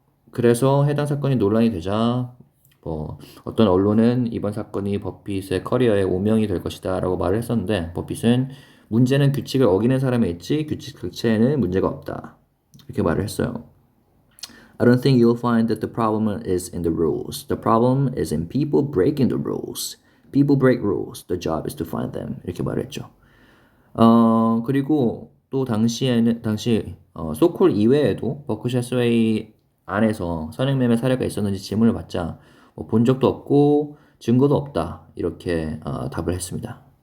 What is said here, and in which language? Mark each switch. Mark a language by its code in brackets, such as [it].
[ko] 그래서 해당 사건이 논란이 되자 어떤 언론은 이번 사건이 버핏의 커리어에 오명이 될 것이다 라고 말을 했었는데 버핏은 문제는 규칙을 어기는 사람에 있지 규칙 자체에는 문제가 없다 이렇게 말을 했어요. [en] I don't think you'll find that the problem is in the rules. The problem is in people breaking the rules. People break rules. The job is to find them. [ko] 이렇게 말했죠. 그리고 또 당시 소콜 이외에도 버크셔 해서웨이 안에서 선행매매 사례가 있었는지 질문을 받자 본 적도 없고 증거도 없다 이렇게 답을 했습니다.